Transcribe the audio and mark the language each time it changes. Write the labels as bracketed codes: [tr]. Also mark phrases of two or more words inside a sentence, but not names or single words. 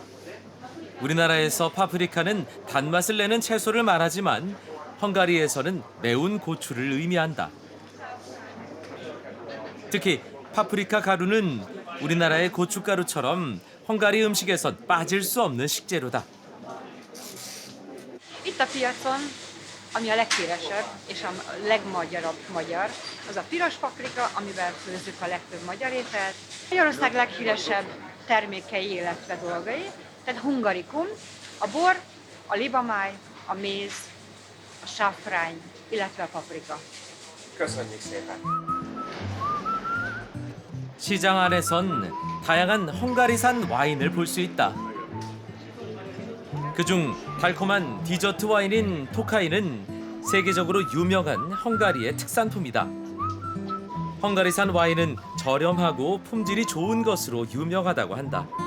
[ko] 우리나라에서 파프리카는 단맛을 내는 채소를 말하지만 헝가리에서는 매운 고추를 의미한다. 특히 파프리카 가루는 우리나라의 고춧가루처럼 헝가리 음식에선 빠질 수 없는 식재료다. [hu] Itt a piacon, ami a leghíresebb és a legmagyarabb magyar, az a piros paprika, amivel főzzük a legtöbb magyar ételt. Magyarország leghíresebb termékei, illetve dolgai, tehát hungarikum, a bor, a libamáj, a méz, a sáfrány, illetve a paprika. Köszönjük szépen! [ko] 시장 안에선 다양한 헝가리산 와인을 볼 수 있다. 그중 달콤한 디저트 와인인 토카이는 세계적으로 유명한 헝가리의 특산품이다. 헝가리산 와인은 저렴하고 품질이 좋은 것으로 유명하다고 한다.